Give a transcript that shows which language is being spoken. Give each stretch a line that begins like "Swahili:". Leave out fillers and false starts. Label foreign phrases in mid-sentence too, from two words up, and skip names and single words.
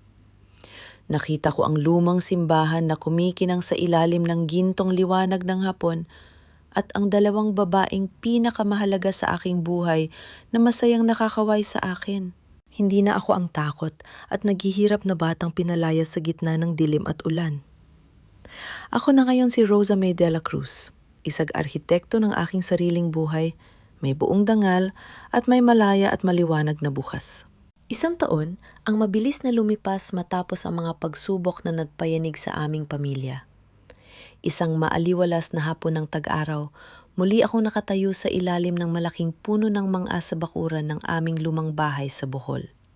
Filipino: Nakita ko ang lumang simbahan na kumikinang sa ilalim ng gintong liwanag ng hapon at ang dalawang babaeng pinakamahalaga sa aking buhay na masayang nakakaway sa akin. Hindi na ako ang takot at naghihirap na batang pinalayas sa gitna ng dilim at ulan. Ako na ngayon si Rosa May de la Cruz, isang arkitekto ng aking sariling buhay, may buong dangal at may malaya at maliwanag na bukas. Isang taon ang mabilis na lumipas matapos ang mga pagsubok na nagpayanig sa aming pamilya. Isang maaliwalas na hapon ng tag-araw, muli akong nakatayo sa ilalim ng malaking puno ng mangga sa bakuran ng aming lumang bahay sa Bohol.